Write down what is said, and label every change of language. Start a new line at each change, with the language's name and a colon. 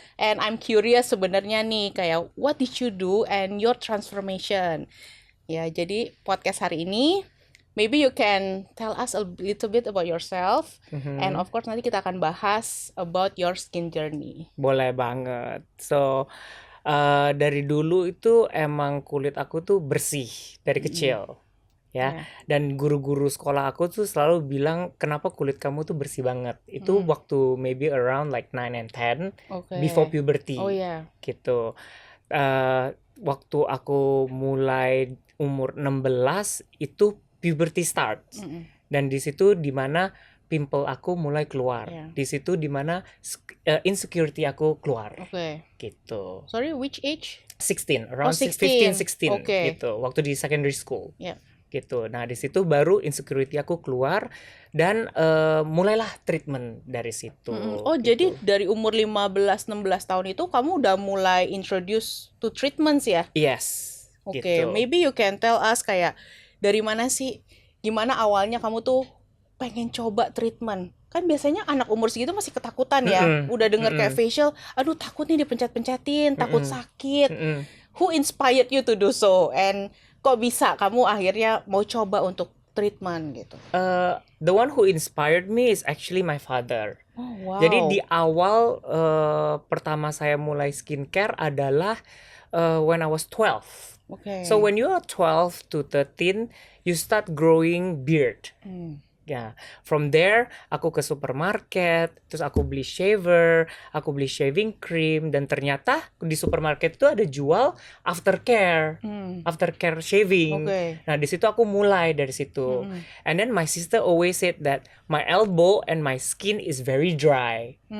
English: And I'm curious
Indonesian: sebenarnya nih, kayak
English: what did you do and your transformation?
Indonesian: Ya, jadi podcast hari ini,
English: maybe you can tell us a little bit about yourself, and of course
Indonesian: nanti kita akan bahas
English: about your skin journey.
Indonesian: Boleh banget. So, dari dulu itu emang kulit aku tuh bersih dari kecil. Ya, dan guru-guru sekolah aku tuh selalu bilang kenapa kulit kamu tuh bersih banget. Itu waktu
English: maybe around like 9 and 10 Okay. before puberty.
Indonesian: Oh ya. Gitu. Waktu aku mulai umur 16 itu puberty start. Dan di situ dimana pimple aku mulai keluar.
English: Yeah.
Indonesian: Di situ dimana insecurity aku keluar.
English: Okay.
Indonesian: Gitu.
English: Sorry, which age? 16, around 16. 15, 16 Okay.
Indonesian: gitu. Waktu di secondary school.
English: Yeah.
Indonesian: Gitu. Nah, di situ baru insecurity aku keluar dan mulailah treatment dari situ. Oh, gitu. jadi dari umur 15-16 tahun itu kamu udah mulai introduce to treatments ya?
English: Yes.
Indonesian: Oke, Gitu.
English: maybe you can tell us
Indonesian: kayak dari mana sih, gimana awalnya kamu tuh pengen coba treatment? Kan biasanya anak umur segitu masih ketakutan ya, udah denger kayak facial, aduh takut nih dipencet-pencetin, takut sakit.
English: Who inspired you to do so?
Indonesian: And kok bisa kamu akhirnya mau coba untuk treatment gitu?
English: The one who inspired me is actually my father. Oh, wow.
Indonesian: Jadi di awal pertama saya mulai skincare adalah
English: when I was 12. Okay. So when you are 12 to 13, you start growing beard.
Indonesian: Ya,
English: from there
Indonesian: aku ke supermarket, terus aku beli shaver, aku beli shaving cream, dan ternyata di supermarket itu ada jual aftercare shaving.
English: Okay.
Indonesian: Nah, di situ aku mulai dari situ.
English: And then my sister always said that my elbow and my skin is very dry.